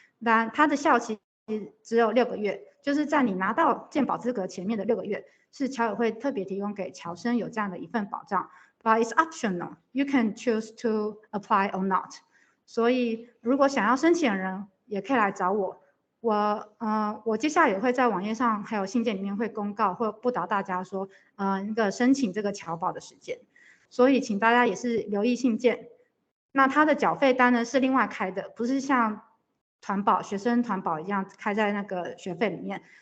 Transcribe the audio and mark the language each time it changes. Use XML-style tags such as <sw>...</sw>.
<zh>但它的效期只有6个月，就是在你拿到健保资格前面的6个月，是侨委会特别提供给侨生有这样的一份保障。</zh> <en>But it's optional. You can choose to apply or not.</en> <zh>所以如果想要申请的人也可以来找我。我接下来也会在网页上还有信件里面会公告或布导大家说，那个申请这个侨保的时间。所以请大家也是留意信件。那它的缴费单呢是另外开的，不是像团保学生团保一样开在那个学费里面。</zh>